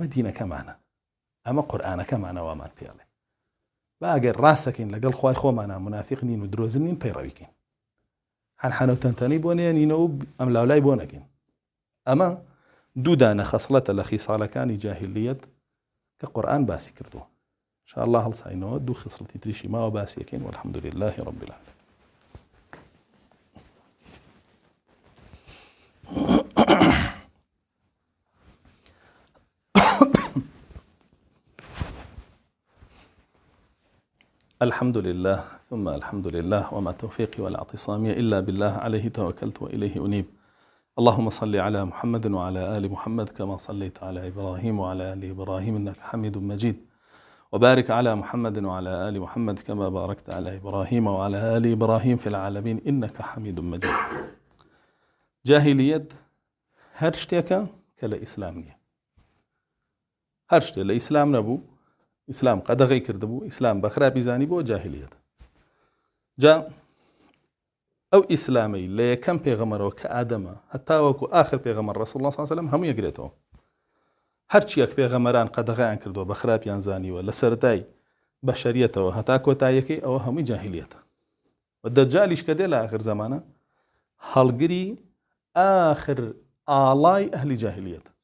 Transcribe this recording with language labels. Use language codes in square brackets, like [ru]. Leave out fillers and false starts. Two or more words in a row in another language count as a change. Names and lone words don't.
[ckb] دینەکەمانە ئەمە قورئانەکەمانە وامان پێڵێ با ئەگەر ڕاستەکەین لەگەڵ خوای خۆمانە منافق نین و درۆزن نین پەیڕەویکەین حەنحەنە و تەنتەنەی بۆ نێنینەوە و ئەم لاولای بۆ نەکەین ئەمە دوو دانە خەسڵەتە لە خیساڵەکانی جاهلیەت کە قورئان باسی کردووە [ar] إن شاء الله [ckb] هەڵساینەوە دوو خصلەتی تریشی ماوە باسیەکەین [ar] والحمد لله رب العالمين الحمد لله ثم الحمد لله وما توفيقي ولا اعتصامي إلا بالله عليه توكلت وإليه أنيب اللهم صل على محمد وعلى آل محمد كما صليت على إبراهيم وعلى آل إبراهيم إنك حميد مجيد وبارك على محمد وعلى آل محمد كما باركت على إبراهيم وعلى آل إبراهيم في العالمين إنك حميد مجيد جاهلية [ckb] هر شتێکە کە لە ئیسلام نییە هەر شتێ لە ئیسلام نەبوو ئیسلام قەدەغەی کردبوو ئیسلام بە خراپی زانی بۆ جاهلیەت جا ئەو ئیسلامەی لە یەکەم پێغەمبەرەوە کە ئادەمە هەتا وەکو ئاخر پێغەمبەر [ar] ڕەسوڵ الله صلی الله علیه و سلم [ckb] هەموو یەکرێتەوە هەرچیەک پێغەمبەران قەدەغەیان کردووە بە خراپیان زانیوە لە سەرەتای بەشەریەتەوە هەتا کۆتاییەکەی ئەوە هەمووی جاهلیەتە و دەجالیش کە دێ لە ئاخر زەمانە هەڵگری آخر ئاڵای ئەهلی جاهلیەت